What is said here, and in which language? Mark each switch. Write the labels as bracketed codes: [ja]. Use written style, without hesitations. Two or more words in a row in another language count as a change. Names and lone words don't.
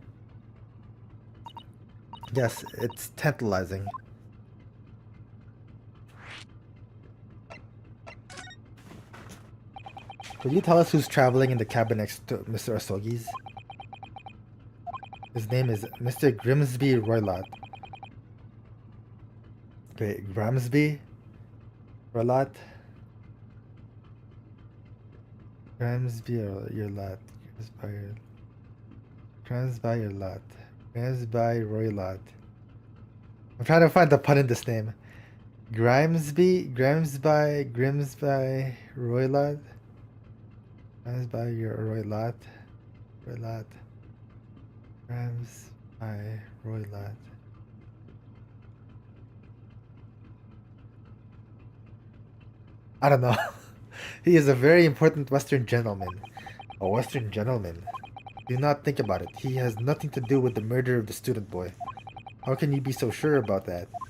[en] Yes, it's tantalizing. Could you tell us who's traveling in the cabin next to Mr. Asogi's? His name is Mr. Grimsby Roylott. Wait, Grimsby? Roylott? Grimsby Roylott. Grimsby Roylott. Grimsby Roylott. I'm trying to find the pun in this name. Grimsby Roylott. Grimsby Roylott. Roylott. Grimsby Roylott. I don't know. He is a very important Western gentleman. A Western gentleman? Do not think about it. He has nothing to do with the murder of the student boy. How can you be so sure about that?